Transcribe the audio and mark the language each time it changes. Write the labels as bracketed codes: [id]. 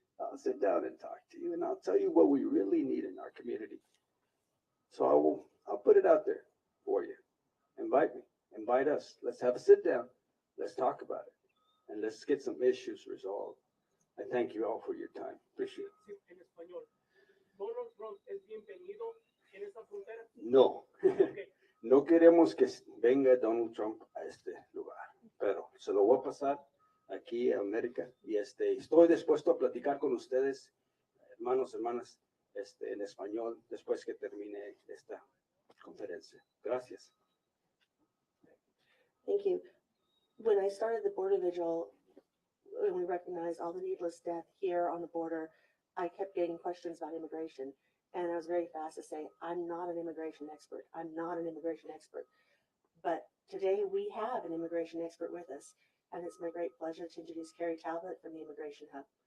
[en] I'll sit down and talk to you, and I'll tell you what we really need in our community. So I'll put it out there for you. Invite me, invite us. Let's have a sit down. Let's talk about it, and let's get some issues resolved. I thank you all for your time. Appreciate it. [es] En español. Donald Trump es bienvenido en esta frontera. No, [en] Okay. [es] no queremos que venga Donald Trump a este lugar, pero se lo voy a pasar aquí a América, y estoy dispuesto a platicar con ustedes, hermanas, en español, después que termine esta conferencia. Gracias. [en] Thank you. When I started the border vigil, when we recognized all the needless death here on the border, I kept getting questions about immigration. And I was very fast to say, I'm not an immigration expert. I'm not an immigration expert. But today we have an immigration expert with us. And it's my great pleasure to introduce Carrie Talbot from the Immigration Hub.